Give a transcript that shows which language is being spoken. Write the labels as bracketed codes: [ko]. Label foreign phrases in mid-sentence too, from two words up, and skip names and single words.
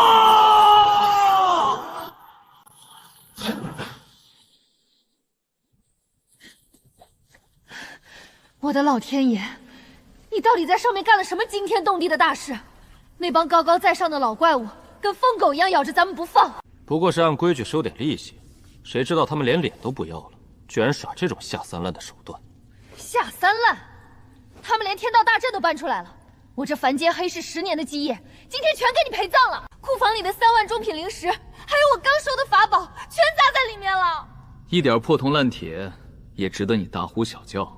[zh] 我的老天爷，你到底在上面干了什么惊天动地的大事？那帮高高在上的老怪物跟疯狗一样咬着咱們不放。不過是按規矩收點利息，誰知道他們連臉都不要了，居然耍這種下三濫的手段。下三濫？他們連天道大陣都搬出來了。我這凡間黑市10年的基業，今天全給你陪葬了。庫房裡的3萬中品靈石，還有我剛收的法寶，全砸在裡面了。一點破銅爛鐵也值得你大呼小叫。